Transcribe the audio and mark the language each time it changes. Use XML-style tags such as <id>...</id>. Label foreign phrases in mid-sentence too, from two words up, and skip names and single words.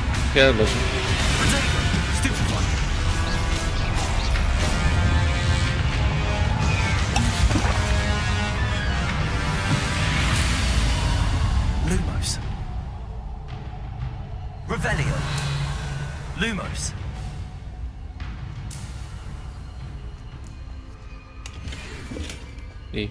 <tr>Gel bakayım. Lumos. Revelio. Lumos. İyi.</tr>